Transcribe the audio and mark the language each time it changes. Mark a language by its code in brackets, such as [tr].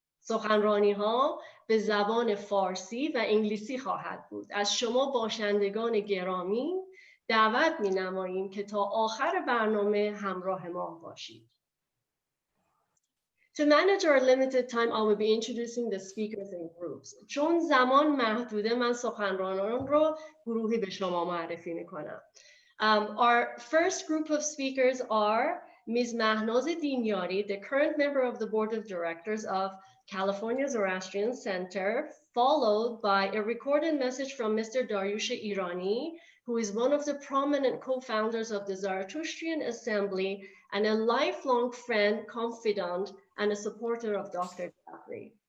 [fa] سخنرانی‌ها به زبان فارسی و انگلیسی خواهد بود. از شما باشندگان گرامی دعوت می‌نماییم که تا آخر برنامه همراه ما باشید. [en] To manage our limited time, I will be introducing the speakers in groups. [fa] چون زمان محدوده، من سخنرانان رو گروهی به شما معرفی می‌کنم. [en] Our first group of speakers are Ms. Mahnaz Dinyari, the current member of the Board of Directors of California Zoroastrian Center, followed by a recorded message from Mr. Daryush Irani, who is one of the prominent co-founders of the Zarathustrian Assembly and a lifelong friend, confidant, and a supporter of Dr. Jafarey.